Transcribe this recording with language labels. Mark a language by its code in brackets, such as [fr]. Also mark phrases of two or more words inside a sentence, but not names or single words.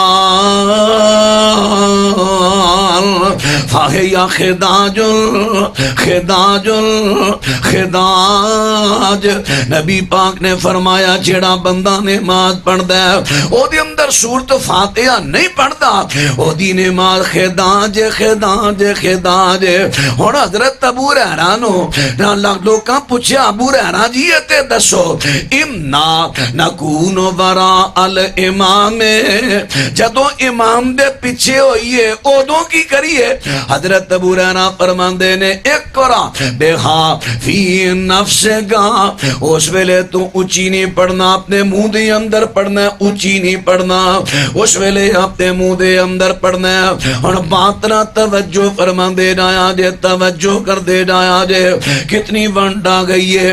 [ar] فہی خداج [pa] نبی پاک نے فرمایا جیڑا بندہ نماز پڑھدا ہے او دے اندر سورت فاتحہ نہیں پڑھدا او دی نماز خداج۔ ہن حضرت ابو ہریرہ نو لوکاں پوچھیا ابو ہریرہ جی تے دسو [ar] انا نکون وراء الامام، [pa] جدوں امام دے پیچھے ہوئیے ادوں کی کریے؟ حضرت ابو ہریرہ فرماندے نے [ar] اقرا بہا فی نفسک، [pa] اس ویلے تو اونچی نہیں پڑھنا، اپنے منہ دے اندر پڑھنا، اونچی نہیں پڑھنا، اس ویلے اپنے منہ دے اندر پڑھنا۔ ہن بات نہ توجہ فرماندے جایا جے، توجہ کر دے جایا جے، کتنی ونڈ آ گئی ہے۔